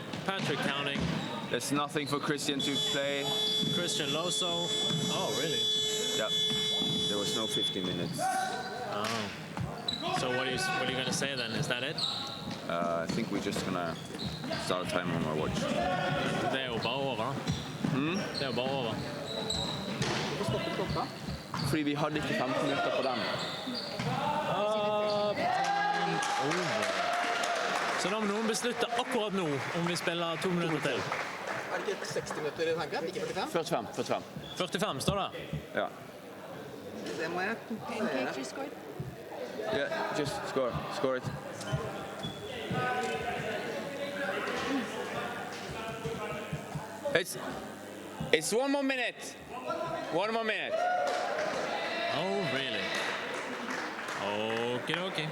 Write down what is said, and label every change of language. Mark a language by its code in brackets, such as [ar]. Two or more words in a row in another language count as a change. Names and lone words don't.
[en] Patrick counting. There's nothing for Christian to play. Christian Loso. Oh, really? Yeah. There was no 15 minutes. Oh. So what are you going to say then? Is that it? I think we're just gonna start a time on our watch. [no] Det er jo bare over. Det er jo bare over. Fordi vi hadde ikke 15 minutter på den. Så da må noen beslutte akkurat nå om vi spiller 2 minutter til. Er det ikke 60 minutter i tanken? Ikke 45? 45. 45 står det. Ja. Det må jeg. [en] Pancake just scored. Yeah, just score it. It's 1 more minute. 1 more minute. Oh, really? Okay.